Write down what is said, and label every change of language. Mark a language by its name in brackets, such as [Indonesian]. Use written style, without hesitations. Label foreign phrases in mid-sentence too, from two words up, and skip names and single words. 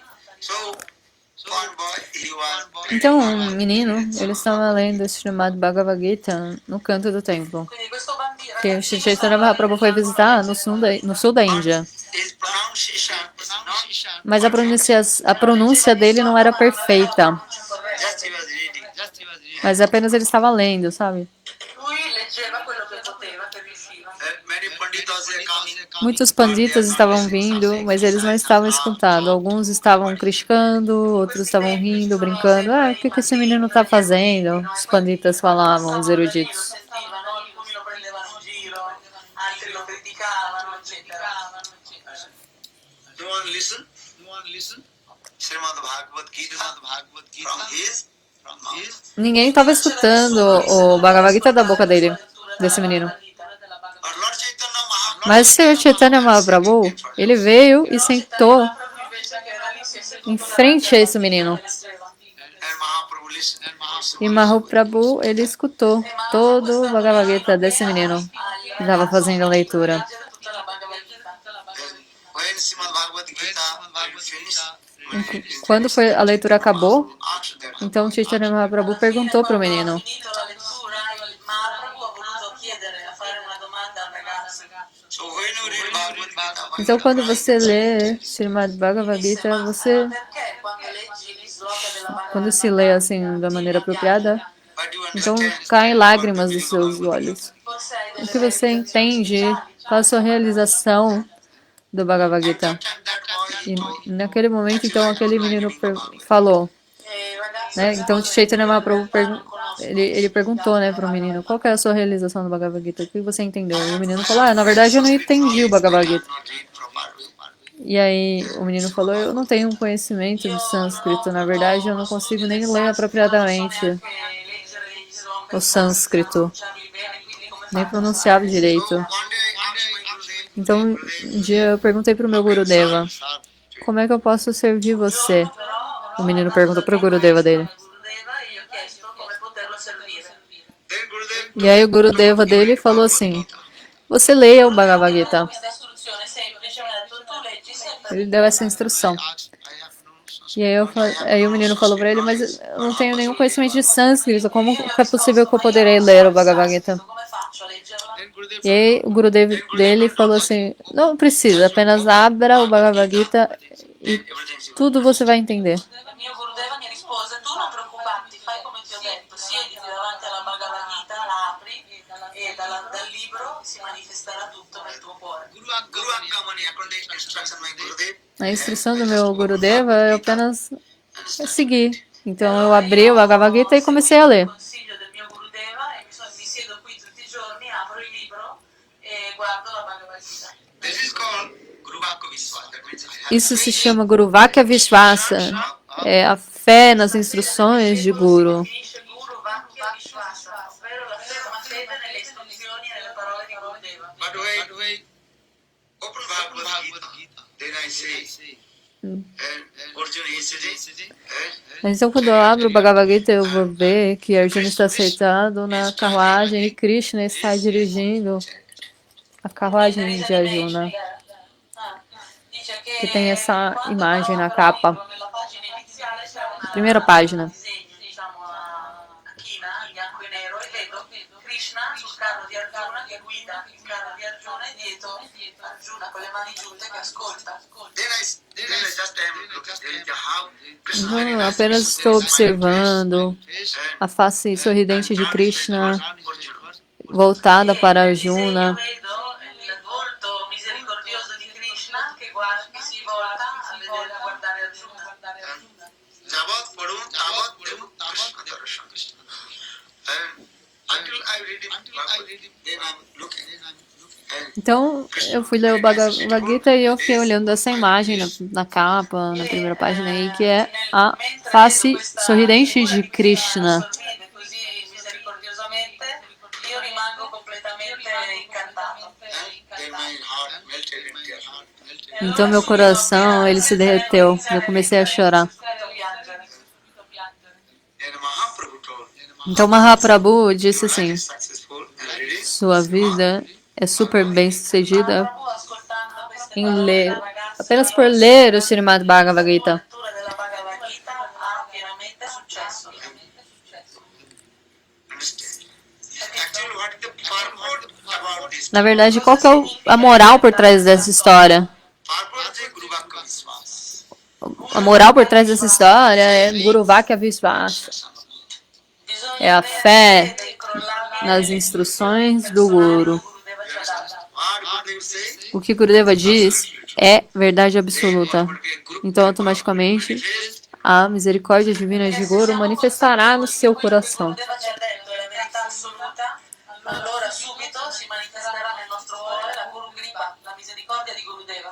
[English] So, one boy, he was [Portuguese] Então, um menino, ele estava lendo esse chamado Bhagavad Gita no canto do templo, [Italian] Quindi questo bambino, [Portuguese] que o [Italian] ragazzino, Chaitanya stava [Portuguese] Mahaprabhu foi [Italian] leggendo [Portuguese] visitar no sul da Índia. [English] his pronunciation is not [Portuguese] Mas a pronúncia dele não era perfeita. [English] just he was reading. [Portuguese] Mas apenas ele estava lendo, sabe? [Italian] Lui leggeva quello che poteva, che riusciva. [English] Many panditas they coming. [Portuguese] Muitos panditas estavam vindo, mas eles não estavam escutando. Alguns estavam criticando, outros estavam rindo, brincando. Ah, o que esse menino está fazendo? Os panditas falavam, os [Italian] Lo [Portuguese] eruditos. [Italian] sentivano, alcuni lo prendevano in giro, altri lo criticavano, eccetera. [English] No one listen. No one listen. Srimad Bhagavad Gita. From his. [Portuguese] Ninguém estava escutando o Bhagavad Gita da boca dele, desse menino. [English] But Lord Chaitanya Mahaprabhu. [Portuguese] Mas o Senhor Chaitanya Mahaprabhu, ele veio e sentou [Italian] Proprio invece che era lì si è seduto [Portuguese] em frente a esse menino. [English] And Mahaprabhu listened. And Mahaprabhu. [Portuguese] E Mahaprabhu, ele escutou todo o Bhagavad Gita desse menino que estava fazendo a leitura. [Italian] leggere tutta la Bhagavad Gita. [English] When Srimad Bhagavad Gita finished, [Portuguese] Quando foi, a leitura acabou, [English] asked that. [Portuguese] então Chaitanya Mahaprabhu perguntou para o [Italian] Quando ha [Portuguese] menino. [Italian] finito la lettura, il Mahaprabhu ha voluto chiedere, a fare una domanda al ragazzo. [English] So when you read Bhagavad Gita, [Portuguese] Então, quando você lê Srimad Bhagavad Gita, você, [Italian] Perché quando leggi gli sloka della Bhagavad [Portuguese] quando se lê assim da maneira apropriada, [English] but you [Portuguese] então [English] understand [Portuguese] caem lágrimas dos seus olhos. [Italian] forse hai [Portuguese] O [Italian] delle [Portuguese] que você entende, qual a sua realização do Bhagavad Gita? [English] that boy [Portuguese] E naquele momento, então, aquele menino falou, né? Então, Chaitanya Mahaprabhu ele perguntou, né, para o menino, qual que é a sua realização do Bhagavad Gita? O que você entendeu? E o menino falou, na verdade, eu não entendi o Bhagavad Gita. [English] not read properly. [Portuguese] E aí o menino falou, eu não tenho um conhecimento de sânscrito, na verdade, eu não consigo nem ler apropriadamente o sânscrito, nem pronunciava direito. [English] One day I asked my Gurudev, [Portuguese] Então, um dia eu perguntei para o meu Gurudeva, como é que eu posso servir você? O menino perguntou para o Gurudeva dele. [Italian] Gurudeva e io ho chiesto come poterlo servire. [English] then Gurudev [Portuguese] E aí o Gurudeva dele falou assim, você leia o Bhagavad Gita. [Italian] Questa istruzione semplice, mi ha detto, tu leggi sempre. [Portuguese] Ele deu essa instrução. E aí, aí o menino falou pra ele, mas eu não tenho nenhum conhecimento de sânscrito, como que é possível que eu poderei ler o Bhagavad Gita? [Italian] Come faccio a leggerla? [Portuguese] E aí o Gurudev dele falou assim, não precisa, apenas abra o Bhagavad Gita e tudo você vai entender. [Italian] Il mio Gurudeva mi rispose, tu non preoccuparti, fai come ti ho detto, siediti davanti alla Bhagavad Gita, la apri e dal libro si manifesterà tutto nel tuo cuore. [English] Guru Aggamani, according to instruction my Gurudev, [Portuguese] A instrução do meu Gurudeva é apenas seguir. Então eu abri o Bhagavad Gita e comecei a ler. [Italian] Consiglio del mio Gurudeva e mi siedo qui tutti i giorni, apro il libro e guardo la Bhagavad Gita. [English] this is called [Sanskrit] Guru Vakya Viswas. [English] That means [Portuguese] Isso se chama [Sanskrit] Guru Vakya Vishwasa. [Portuguese] É a fé nas instruções de Guru. [Italian] Definisce [Sanskrit] Guru Vakya Vishwasa, [Italian] ovvero la ferma fede nelle istruzioni e nelle parole di Gurudeva. [English] But when open Bhagavad Gita, then I say, Arjuna is sitting, [Portuguese] Então, quando eu abro o Bhagavad Gita, eu vou ver que Arjuna está sentado na carruagem e Krishna está dirigindo a carruagem de Arjuna, [Italian] Dice [Portuguese] que tem essa [Italian] quando [Portuguese] imagem na [Italian] apro il [Portuguese] capa, [Italian] libro, nella pagina iniziale c'è una [Portuguese] primeira página. [Italian] disegno, diciamo, a china, in bianco e nero, e vedo Krishna sul carro di Arjuna che guida il carro di Arjuna e dietro Arjuna con le mani giunte che ascolta. [English] then I just am looking at how Krishna [Portuguese] Então, eu apenas estou observando a face sorridente de Krishna voltada para Arjuna. [Italian] Io vedo il volto misericordioso di Krishna che si volta a vedere, a guardare Arjuna. [Sanskrit] Javat Padum Tavat Devu Krishna Darshan. [English] And until I read it, then I'm looking. And [Portuguese] Então, eu fui ler o Bhagavad Gita e eu fiquei olhando essa imagem na capa, na primeira página aí, que é a face sorridente de Krishna. [Italian] Sorride così misericordiosamente, io rimango completamente incantato. [English] then my heart melted in tears. [Portuguese] Então, meu coração, ele se derreteu. Eu comecei a chorar. [Italian] Subito a piangere. [English] Then Mahaprabhu told, [Portuguese] Então, Mahaprabhu disse assim, [English] successful and ready. [Portuguese] sua vida é super bem sucedida [Italian] Prabhu, ascoltando queste [Portuguese] em [Italian] parole [Portuguese] ler, [Italian] della ragazza, [Portuguese] apenas por ler o Srimad Bhagavad Gita. [Italian] la lettura della Bhagavad Gita ha pienamente successo. [English] Understand? Actually, what is the purport about this? [Portuguese] Na verdade, qual que é a moral por trás dessa história? [English] Purport is [Sanskrit] Guru Vakya Viswas. [Portuguese] A moral por trás dessa história é [Sanskrit] Guru Vakya Vishwasa. [Italian] Bisogna [Portuguese] É a [Italian] avere [Portuguese] fé [Italian] fede incrollabile [Portuguese] nas instruções do Guru. [Italian] Gurudeva ci ha dato. [English] What Gurudev say? [Portuguese] O que Gurudeva diz é verdade absoluta. Então, automaticamente, a misericórdia divina de Guru manifestará no seu coração. [Italian] Gurudeva ci ha detto è la verità assoluta, allora subito si manifesterà nel nostro cuore la [Sanskrit] Guru Kripa, [Italian] la misericordia di Gurudeva.